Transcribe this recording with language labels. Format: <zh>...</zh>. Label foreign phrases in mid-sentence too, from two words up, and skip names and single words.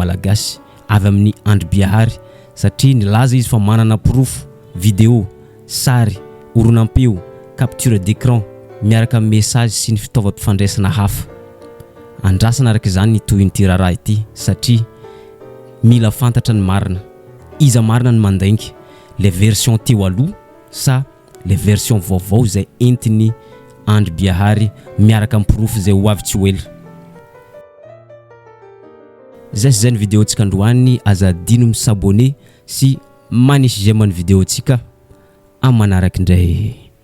<mg>malagasy avy amin'ny Andry Biahary satria nilaza izy fa manana proof vidéo sary oronampeo</mg> <fr>capture d'écran</fr> <mg>miaraka amin'ny message sy ny fitaovam-pifandraisana hafa andrasana araka izany ny toy ity raha ity satria mila fantatra ny marina iza marina ny mandaingy</mg> <fr>les versions</fr> <mg>teo aloha sa</mg> <fr>les versions</fr> <mg>vaovao zay entiny Andry Biahary miaraka amin'ny proof zay ho avy tsy ho ela zay ny vidéo tsika androany azadino misabone sy manisy j'aime ny vidéo tsika amin'ny manaraka indray</mg>